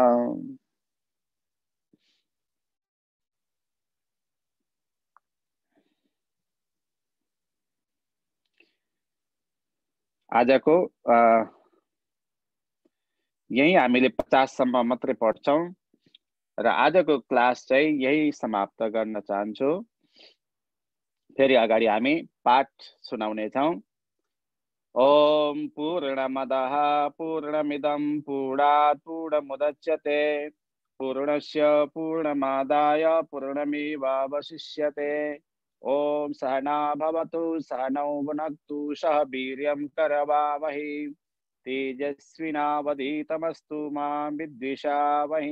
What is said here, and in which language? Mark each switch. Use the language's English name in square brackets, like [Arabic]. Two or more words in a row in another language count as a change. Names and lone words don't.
[Nepali] आजको यही हामीले 50 सम्म मात्रै पढ्छौं र आजको क्लास चाहिँ यही समाप्त गर्न चाहन्छु। फेरि अगाडि हामी पाठ सुनाउने छौं। [Sanskrit] ओम पूर्णमदः पूर्णमिदं पूर्णात् पूर्णमुदच्यते पूर्णस्य पूर्णमादाय पूर्णमेवावशिष्यते। ओम सहना भवतु सहनौ भुनक्तु सह वीर्यं करवावहै तेजस्विनावधीतमस्तु मा विद्विषावहै।